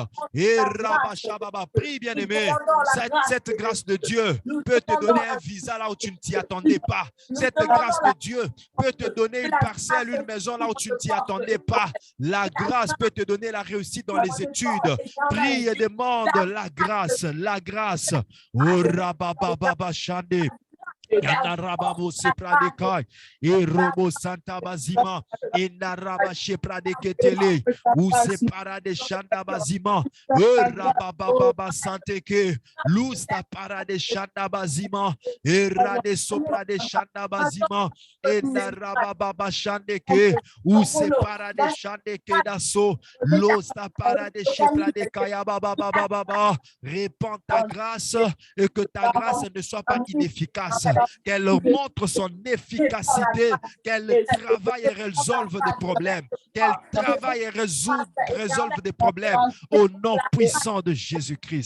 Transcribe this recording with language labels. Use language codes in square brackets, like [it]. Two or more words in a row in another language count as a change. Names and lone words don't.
[fr] Et Rabashababa, prie bien-aimé, cette grâce de Dieu peut te donner un visa là où tu ne t'y attendais pas. Cette grâce de Dieu peut te donner une parcelle, une maison là où tu ne t'y attendais pas. La grâce peut te donner la réussite dans les études. Prie et demande la grâce, la grâce. Oh, Rabababa Shande. Yandarababo sepradekai et robo santa bazima et naraba shepradeketele ou separa de shanda bazima e rabababa santeke lusta para de shanda bazima et rade sopra de shanda bazima et narababa shandeke ou separa de shandeke daso losta para de shepradekaya baba baba. Répands ta grâce et que ta grâce ne soit pas inefficace. Qu'elle montre son efficacité, qu'elle travaille et résolve des problèmes, qu'elle travaille et résolve des problèmes au nom puissant de Jésus-Christ.